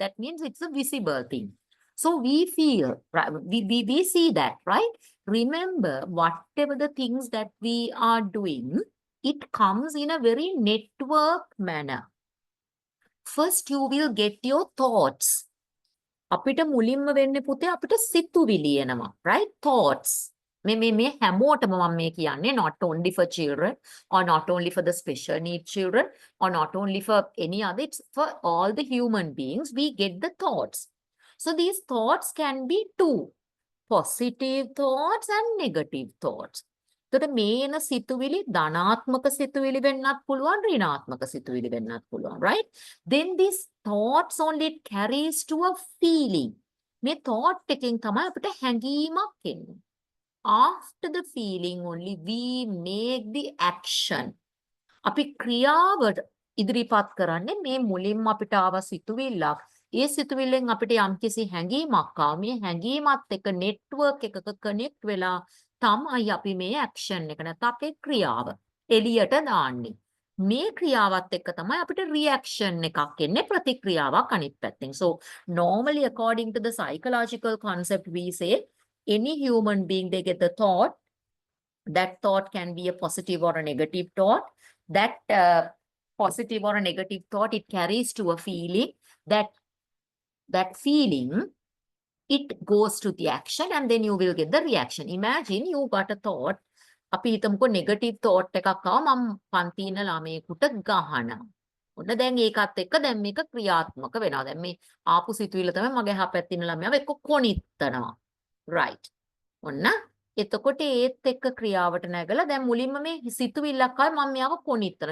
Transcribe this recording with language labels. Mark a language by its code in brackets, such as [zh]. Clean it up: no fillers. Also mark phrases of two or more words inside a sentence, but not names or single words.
[en] That means it's a visible thing. So we feel, right? We see that, right? Remember, whatever the things that we are doing, it comes in a very network manner. First, you will get your thoughts. [si] අපිට මුලින්ම වෙන්නේ පුතේ අපිට සිතුවිලි එනවා, [en] right? Thoughts. [si] මේ හැමෝටම මම මේ කියන්නේ [en] not only for children or not only for the special need children or not only for any other, it's for all the human beings. We get the thoughts. So these thoughts can be two, positive thoughts and negative thoughts. [si] එතකොට මේ එන සිතුවිලි ධනාත්මක සිතුවිලි වෙන්නත් පුළුවන්, ඍණාත්මක සිතුවිලි වෙන්නත් පුළුවන්, [en] right? Then these thoughts only it carries to a feeling. [si] මේ thought එකෙන් තමයි අපිට හැඟීමක් එන්නේ. [en] After the feeling only we make the action. [si] අපි ක්‍රියාවට ඉදිරිපත් කරන්නේ මේ මුලින්ම අපිට ආව සිතුවිල්ලක්. ඒ සිතුවිල්ලෙන් අපිට යම්කිසි හැඟීමක් ආව. මේ හැඟීමත් එක්ක network එකක connect වෙලා තමයි අපි මේ action එක නැත්නම් අපේ ක්‍රියාව එළියට දාන්නේ. මේ ක්‍රියාවත් එක්ක තමයි අපිට reaction එකක් එන්නේ, ප්‍රතික්‍රියාවක් අනිත් පැත්තෙන්. [en] So normally according to the psychological concept we say any human being they get the thought. That thought can be a positive or a negative thought. That positive or a negative thought, it carries to a feeling. That feeling, it goes to the action and then you will get the reaction. Imagine you got a thought. [si] අපි හිතමුකෝ [en] negative thought [si] එකක් ආව, මම පන්තින ළමයෙකුට ගහනවා. ඔන්න දැන් ඒකත් එක්ක දැන් මේක ක්‍රියාත්මක වෙනවා. දැන් මේ ආපු සිතුවිල්ල තමයි මගේ එහා පැත්තින ළමයාව එක්ක කොනිත්තනවා. [en] right. [si] ඔන්න එතකොට ඒත් එක්ක ක්‍රියාවට නැගලා දැන් මුලින්ම මේ සිතුවිල්ලක් ආවේ මම මෙයාව කොනිත්තනවා.